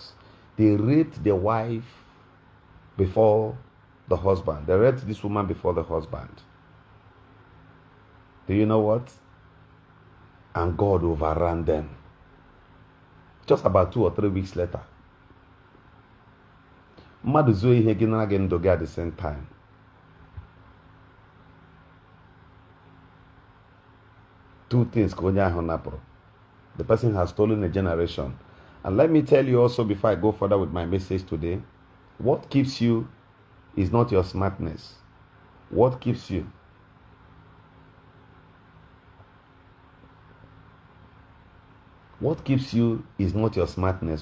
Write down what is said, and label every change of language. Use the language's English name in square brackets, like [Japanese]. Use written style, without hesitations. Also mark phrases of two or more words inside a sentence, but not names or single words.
[English] They raped the wife before the husband. They raped this woman before the husband. Do you know what? And God overran them. Just about 2 or 3 weeks later. [Igbo] Mmadụ zuo ihe gị na gị ndụ gị [English] at the same time. Two things [Igbo] ka onye ahụ napụrụ. [English] The person has stolen a generation. And let me tell you also before I go further with my message today, what keeps you is not your smartness. What keeps you? What keeps you is not your smartness.